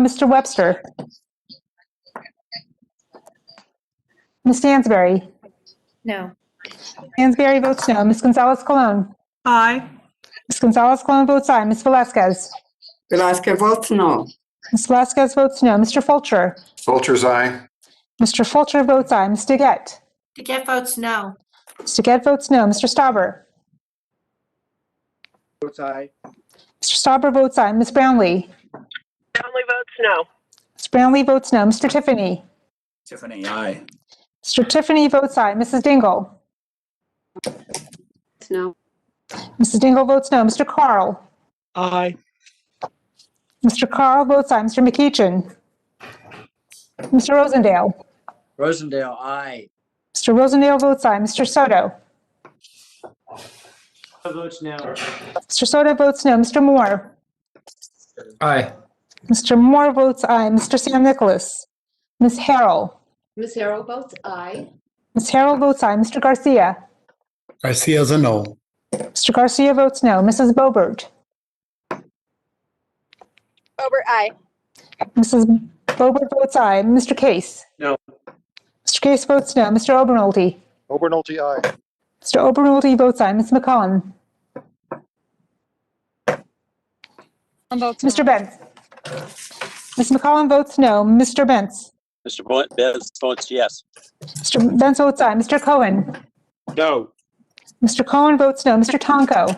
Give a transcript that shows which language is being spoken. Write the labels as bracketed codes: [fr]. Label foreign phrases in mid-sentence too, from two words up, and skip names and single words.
[en] Mr. Webster. Ms. Stansberry. No. Stansberry votes no. Ms. Gonzalez Colon. Aye. Ms. Gonzalez Colon votes aye. Ms. Velasquez. Velasquez votes no. Ms. Velasquez votes no. Mr. Fulcher. Fulcher's aye. Mr. Fulcher votes aye. Ms. DeGette. DeGette votes no. Ms. DeGette votes no. Mr. Stauber. Votes aye. Mr. Stauber votes aye. Ms. Brownlee. Brownlee votes no. Ms. Brownlee votes no. Mr. Tiffany. Tiffany, aye. Mr. Tiffany votes aye. Mrs. Dingle. No. Mrs. Dingle votes no. Mr. Carl. Aye. Mr. Carl votes aye. Mr. McEachin. Mr. Rosendale. Rosendale, aye. Mr. Rosendale votes aye. Mr. Soto. Votes no. Mr. Soto votes no. Mr. Moore. Aye. Mr. Moore votes aye. Mr. Sam Nicholas. Ms. Harrell. Ms. Harrell votes aye. Ms. Harrell votes aye. Mr. Garcia. Garcia's a no. Mr. Garcia votes no. Mrs. Bobert. Over, aye. Mrs. Boebert votes aye. Mr. Case? No. Mr. Case votes no. Mr. Obernolte? Obernolte, aye. Mr. Obernolte votes aye. Ms. McCollum? Mr. Benz? Ms. McCollum votes no. Mr. Benz? Mr. Benz votes yes. Mr. Benz votes aye. Mr. Cohen? No. Mr. Cohen votes no. Mr. Tonko?